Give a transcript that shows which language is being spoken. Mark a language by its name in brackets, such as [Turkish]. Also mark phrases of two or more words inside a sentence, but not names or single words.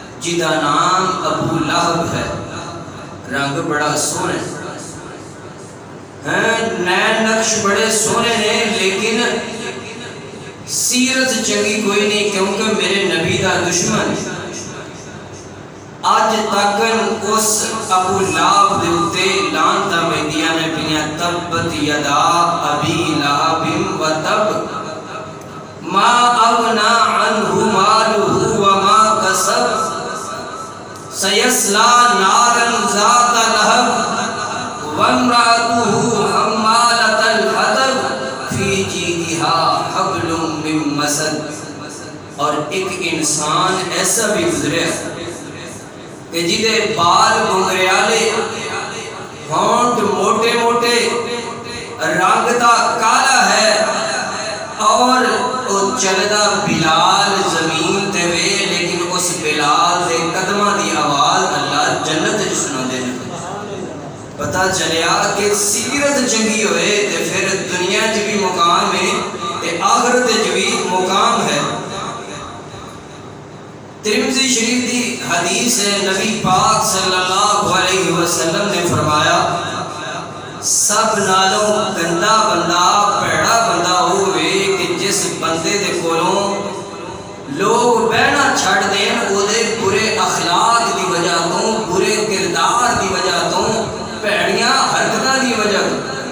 [Punjabi] جدا نام ابو لہب ہے، رنگ بڑا سونے ہیں، نین نقش بڑے سونے نے، لیکن سیرت چنگی کوئی نہیں، کیونکہ میرے نبی دا دشمن آج تک اس ابو لہب دے اتے لعنتاں ویندیاں نے پئیاں، [Arabic] تبت یدا ابی لہب و تب ما اغنی عنہ مالہ وما کسب سیصلی نارا ذات لہب وامرأتہ حمالۃ الحطب فی جیدہا حبل من مسد۔ [Punjabi] اور ایک انسان ایسا بھی گزرے کہ جدے بال گنگریالے، ہونٹ موٹے موٹے، رنگ دا کالا ہے، اور او چلدا بلال زمین تے وے، لیکن اس بلال دے قدماں دی آواز اللہ جنت وچ سناندے نے۔ پتہ چلیا کہ سیرت چنگی ہوئے تے پھر دنیا وچ بھی مقام ہے تے آخرت وچ بھی مقام ہے۔ ترمذی شریف دی حدیث ہے، نبی پاک [Arabic] صلی اللہ علیہ وسلم [Punjabi] نے فرمایا سب نالوں گندا بندہ پیڑا بندہ ہوئے کہ جس بندے دے کولوں لوگ بہنا چھڑ دین او دے برے اخلاق دی وجہ تو، برے کردار دی وجہ تو، پیڑیاں حرکتاں دی وجہ تو۔